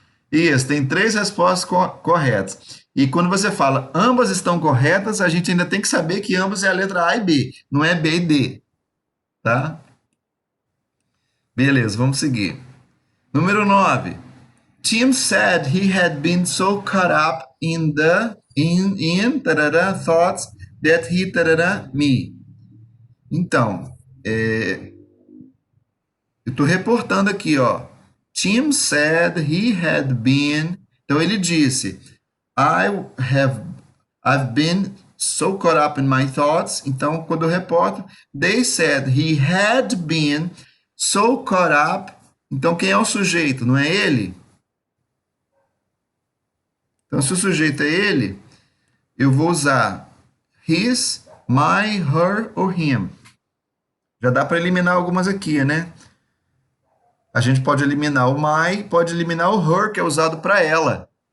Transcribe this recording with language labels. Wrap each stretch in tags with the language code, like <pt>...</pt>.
<pt>Isso, tem três respostas corretas. E quando você fala ambas estão corretas, a gente ainda tem que saber que ambas é a letra A e B, não é B e D, tá? Beleza, vamos seguir. Número 9.</pt> <en>Tim said he had been so caught up in tarará, thoughts that he tarará, me.</en> <pt>Então, eu estou reportando aqui, ó.</pt> <en>Tim said he had been.</en> <pt>Então ele disse,</pt> <en>I have I've been so caught up in my thoughts.</en> <pt>Então, quando eu reporto,</pt> <en>they said he had been so caught up.</en> <pt>Então, quem é o sujeito? Não é ele? Então, se o sujeito é ele, eu vou usar his, my, her ou him. Já dá para eliminar algumas aqui, né? A gente pode eliminar o my, pode eliminar o her, que é usado para ela.</pt>